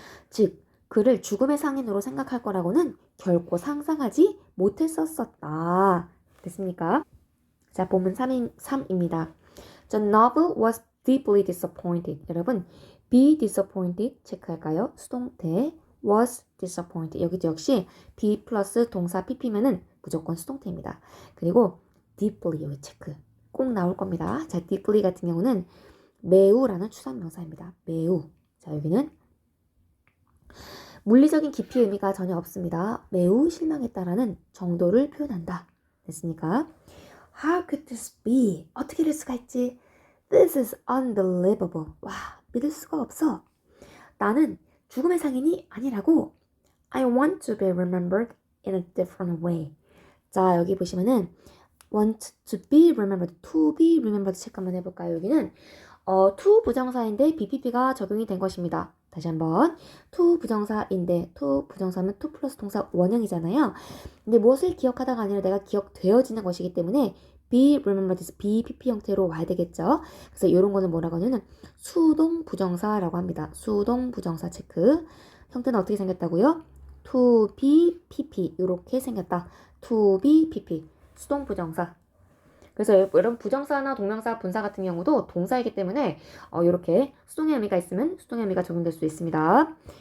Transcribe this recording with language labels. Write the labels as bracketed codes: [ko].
[ko] 즉, 그를 죽음의 상인으로 생각할 거라고는 결코 상상하지 못했었다. 됐습니까? 자, 본문 3입니다. [en] The novel was deeply disappointed. [ko] 여러분, be disappointed 체크할까요? 수동태 was disappointed. 여기도 역시 be 플러스 동사 pp면은 무조건 수동태입니다. 그리고 deeply 여기 체크 꼭 나올 겁니다. 자, deeply 같은 경우는 매우라는 추상명사입니다. 매우. 자, 여기는 물리적인 깊이의 의미가 전혀 없습니다. 매우 실망했다라는 정도를 표현한다. 됐습니까? [en] How could this be? [ko] 어떻게 이럴 수가 있지? [en] This is unbelievable. [ko] 와, 믿을 수가 없어. 나는 죽음의 상인이 아니라고. [en] I want to be remembered in a different way. [ko] 자, 여기 보시면은 [en] want to be remembered, to be remembered [ko] 체크 한번 해볼까요? 여기는 to 부정사인데 BPP가 적용이 된 것입니다. 다시 한번 to 부정사인데 to 부정사면 to 플러스 동사 원형이잖아요. 근데 무엇을 기억하다가 아니라 내가 기억되어지는 것이기 때문에 be remembered, BPP 형태로 와야 되겠죠. 그래서 이런 거는 뭐라고 하냐면 수동 부정사라고 합니다. 수동 부정사 체크. 형태는 어떻게 생겼다고요? to be pp 이렇게 생겼다. to be pp 수동 부정사. 그래서 여러분 부정사나 동명사, 분사 같은 경우도 동사이기 때문에 이렇게 수동의 의미가 있으면 수동의 의미가 적용될 수 있습니다.